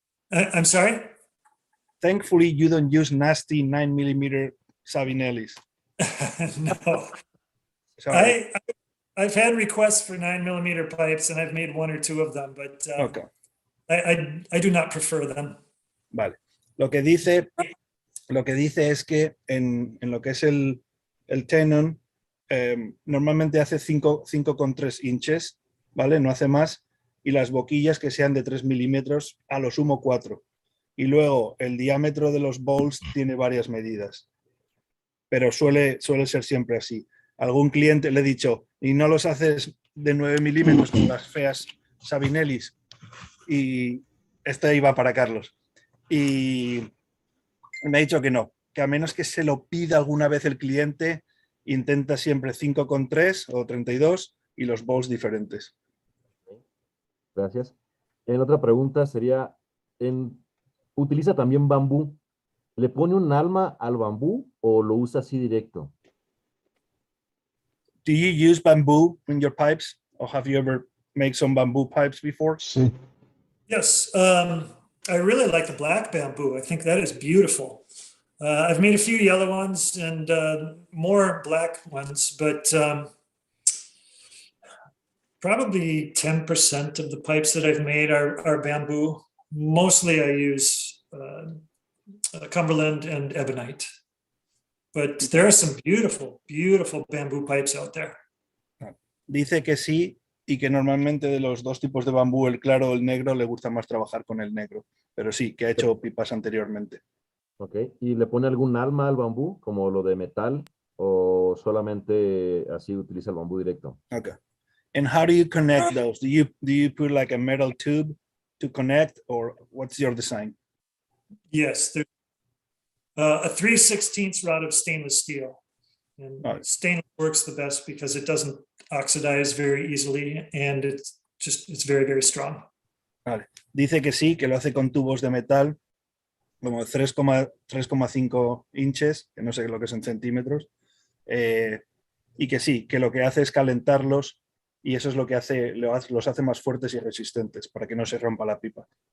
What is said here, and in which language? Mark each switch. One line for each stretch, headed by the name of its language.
English: I'm sorry? Thankfully, you don't use nasty 9 millimeter Sabinelli's. No. I've had requests for 9 millimeter pipes, and I've made 1 or 2 of them, but okay. I do not prefer them.
Spanish: Vale. Lo que dice es que en lo que es el tenon, normalmente hace 5,3 inches, ¿vale? No hace más, y las boquillas que sean de 3 milímetros, a lo sumo 4. Y luego el diámetro de los bowls tiene varias medidas, pero suele ser siempre así. Algún cliente le he dicho, ¿y no los haces de 9 milímetros con las feas Sabinellis? Y este iba para Carlos. Y me ha dicho que no, que a menos que se lo pida alguna vez el cliente, intenta siempre 5,3 o 32 y los bowls diferentes. Gracias. En otra pregunta sería, ¿utiliza también bambú? ¿Le pone un alma al bambú o lo usa así directo?
English: Do you use bamboo in your pipes, or have you ever made some bamboo pipes before?
Spanish: Sí.
English: Yes, I really like the black bamboo. I think that is beautiful. I've made a few yellow ones and more black ones, but probably 10% of the pipes that I've made are bamboo. Mostly I use Cumberland and ebonite. But there are some beautiful, beautiful bamboo pipes out there.
Spanish: Dice que sí, y que normalmente de los dos tipos de bambú, el claro o el negro, le gusta más trabajar con el negro. Pero sí, que ha hecho pipas anteriormente.
English: Ok.
Spanish: ¿Y le pone algún alma al bambú, como lo de metal, o solamente así utiliza el bambú directo?
English: Okay. And how do you connect those? Do you put like a metal tube to connect, or what's your design? Yes, there's a 3/16 rod of stainless steel. And Right. stainless works the best because it doesn't oxidize very easily and it's very, very strong.
Spanish: Vale. Dice que sí, que lo hace con tubos de metal, como 3,5 inches, que no sé lo que es en centímetros, y que sí, que lo que hace es calentarlos y eso es lo que los hace más fuertes y resistentes para que no se rompa la pipa.